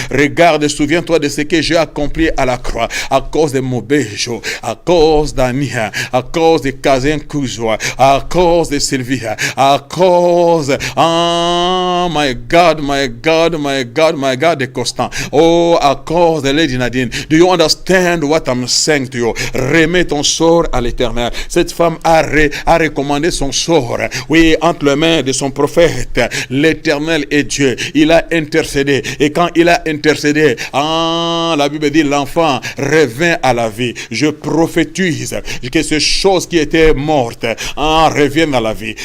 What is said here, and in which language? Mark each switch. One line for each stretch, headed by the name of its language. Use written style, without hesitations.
French: Regarde, souviens-toi de ce que j'ai accompli à la croix, à cause de Mobejo, à cause d'Ania, à cause de Kazin Kouzoua, à cause de Sylvie, à cause,
English: my God,
French: de Constant, à cause de Lady Nadine.
English: Do you understand what I'm saying to you?
French: Remets ton sort à l'Éternel. Cette femme a recommandé son sort, oui, entre les mains de son prophète. L'Éternel est Dieu. Il a intercédé. Et quand il a intercédé, la Bible dit l'enfant revint à la vie. Je prophétise que ces choses qui étaient mortes reviennent à la vie.